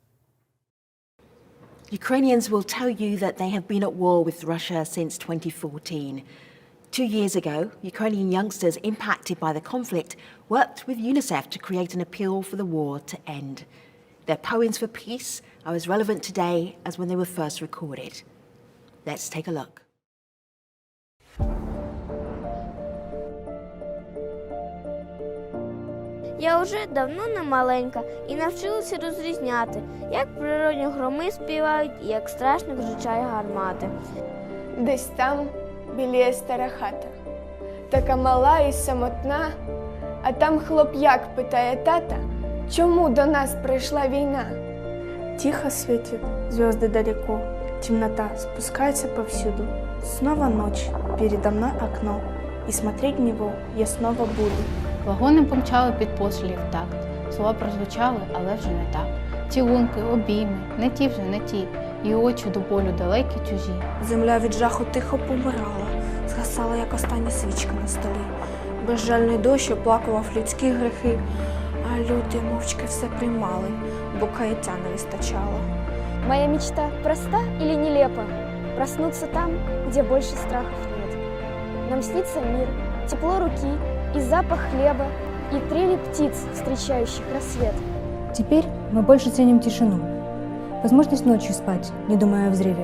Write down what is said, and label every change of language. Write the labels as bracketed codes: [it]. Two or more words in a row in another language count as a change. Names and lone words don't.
[en] Ukrainians will tell you that they have been at war with Russia since 2014. 2 years ago, Ukrainian youngsters impacted by the conflict worked with UNICEF to create an appeal for the war to end. Their poems for peace are as relevant today as when they were first recorded. Let's take a look. [uk] Я вже давно не маленька і навчилася розрізняти, як природні громи співають і як страшно кричать гармати. Десь там біліє стара хата, така мала і самотна, а там хлоп'як питає тата, чому до нас прийшла війна? [ru] Тихо светит, звезды далеко, темнота спускается повсюду. Снова ночь, передо мной окно, и смотреть в него я снова буду. [uk] Вагони помчали під пострілів в такт. Слова прозвучали, але вже не так. Цілунки, обійми, не ті вже, не ті. І очі до болю далекі, чужі. Земля від жаху тихо помирала, згасала, як остання свічка на столі. Безжальний дощ оплакував людські грехи, а люди мовчки все приймали, бо каяття не вистачало. [ru] Моя мечта проста или нелепа? Проснуться там, где больше страхов нет. Нам снится мир, тепло руки и запах хлеба, и трели птиц, встречающих рассвет. Теперь мы больше ценим тишину. Возможность ночью спать, не думая о взрыве.